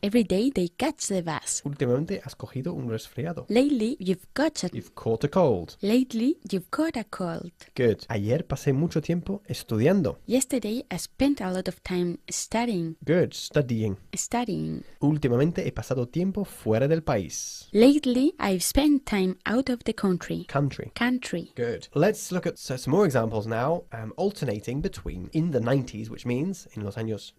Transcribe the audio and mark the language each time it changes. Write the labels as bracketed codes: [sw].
[en] Every day they catch the bus. [es] Últimamente has cogido un resfriado. [en] Lately you've You've caught a cold. Lately you've caught a cold. Good. [es] Ayer pasé mucho tiempo estudiando. [en] Yesterday I spent a lot of time studying. Good. Studying. Studying. [es] Últimamente he pasado tiempo fuera del país. [en] Lately I've spent time out of the country. Country. Good. Let's look at some more examples now, alternating between in the 90s, which means in [es] los años